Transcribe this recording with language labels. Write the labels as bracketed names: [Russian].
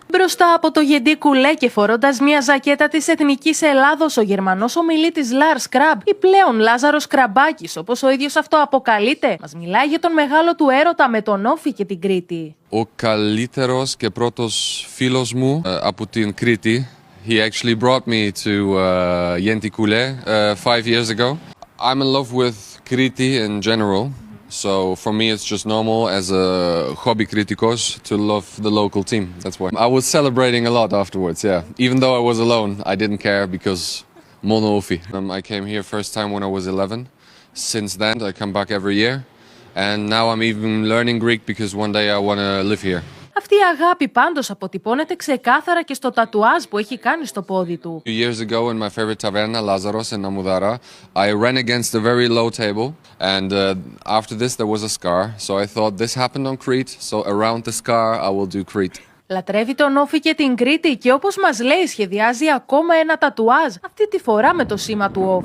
[Greek] Μπροστά από το γεντί κουλέ και φορώντας μια ζακέτα της Εθνικής Ελλάδος, ο Γερμανός ομιλήτης Lars Krab, ή πλέον Λάζαρος Κραμπάκης, όπως ο ίδιος αυτό αποκαλείται, μας μιλάει για τον μεγάλο του έρωτα με τον όφι και την Κρήτη. Ο καλύτερος και πρώτος φίλος μου από την Κρήτη. [English] He actually brought me to Yenti Kule 5 years ago. I'm in love with Kriti in general. So for me it's just normal as a hobby kritikos to love the local team. That's why. I was celebrating a lot afterwards, yeah. Even though I was alone, I didn't care because [Greek] mono ofi. [English] I came here first time when I was 11. Since then I come back every year. And now I'm even learning Greek because one day I want to live here. [Greek] Αυτή η αγάπη πάντως αποτυπώνεται ξεκάθαρα και στο τατουάζ που έχει κάνει στο πόδι του. [English] 2 years ago in my favorite taverna, Lazaros in Amudara, I ran against a very low table and after this there was a scar. So I thought this happened on Crete, so around the scar I will do Crete. [Greek] Λατρεύει τον όφι και την Κρήτη και όπως μας λέει σχεδιάζει ακόμα ένα τατουάζ, αυτή τη φορά με το σήμα του όφι.